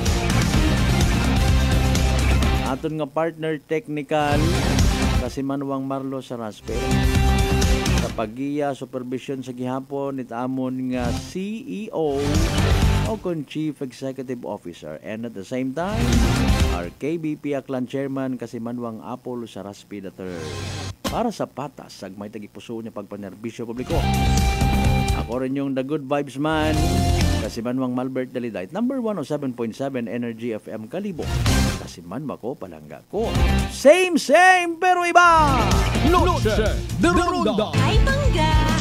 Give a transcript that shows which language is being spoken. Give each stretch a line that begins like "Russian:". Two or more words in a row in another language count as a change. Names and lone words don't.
Aklanon: Aton nga partner technical kasi Manuang Marlo Saraspe. Sa pagiya supervision sa gihapon nitaamon nga CEO o kon
English: Chief Executive Officer, and at the same time our KBP Aklan Chairman kasi Manuang Apol Saraspe III.
Aklanon: Para sa patas sag may tagipuso niya pagpanerbisyo publiko. Ako rin yung The Good Vibes Man kasi Manuang Malbert Dalidite, number 107.7 Energy FM Kalibo. Kasi Manwa ko, palangga ko. Same pero iba! Noche de Ronda. Ay, bangga!